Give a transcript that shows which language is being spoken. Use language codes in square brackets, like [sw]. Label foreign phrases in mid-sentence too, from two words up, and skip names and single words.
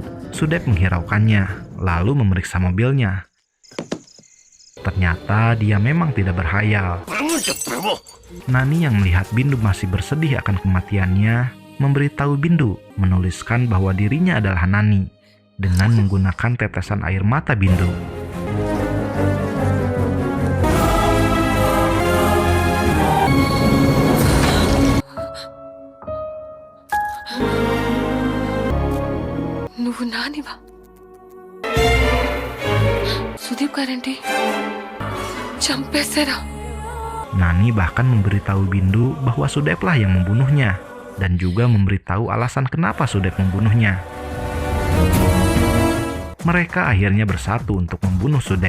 [id] Sudep menghiraukannya, lalu memeriksa mobilnya. Ternyata dia memang tidak berhayal. Nani yang melihat Bindu masih bersedih akan kematiannya, memberitahu Bindu menuliskan bahwa dirinya adalah Nani dengan menggunakan tetesan air mata Bindu. [te] నువ్వు నానివా? సుదీప్ గారేంటి చంపేశారా? [id] Nani bahkan memberitahu Bindu bahwa Sudeplah yang membunuhnya, dan juga memberitahu alasan kenapa Sudep membunuhnya. Mereka akhirnya bersatu untuk membunuh Sudep.